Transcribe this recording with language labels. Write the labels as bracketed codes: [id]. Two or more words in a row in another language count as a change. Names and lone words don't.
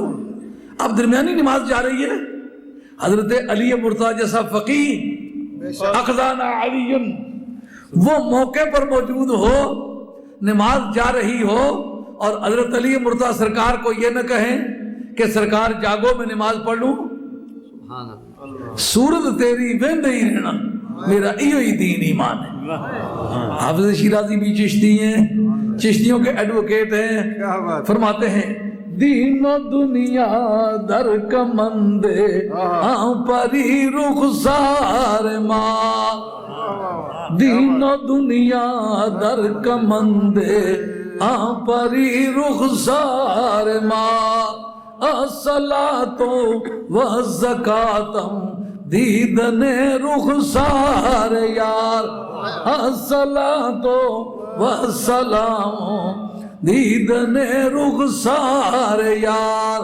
[ur] اب درمیانی نماز جا رہی ہے, حضرت علی مرتضیٰ جیسا فقیہ اخذانا علی وہ موقع پر موجود ہو, نماز جا رہی ہو, اور حضرت علی مرتضیٰ سرکار کو یہ نہ کہیں کہ سرکار جاگو میں نماز پڑھ لوں, [skr] سورت تیری ویندے ہی رہنا, میرا ایو ہی دین ایمان [ur] ہے. حافظ شیرازی بھی چشتی ہیں, چشتیوں کے ایڈوکیٹ ہیں, فرماتے ہیں [fa] دین و دنیا در کمندے آن پری رخسار ماں, دین و دنیا در کمندے آن پری رخسار ماں, [ar] الصلاۃ والزکاۃ [fa] دیدن رخسار یار, [ar] الصلاۃ والسلام [fa] دیدن رخسار یار.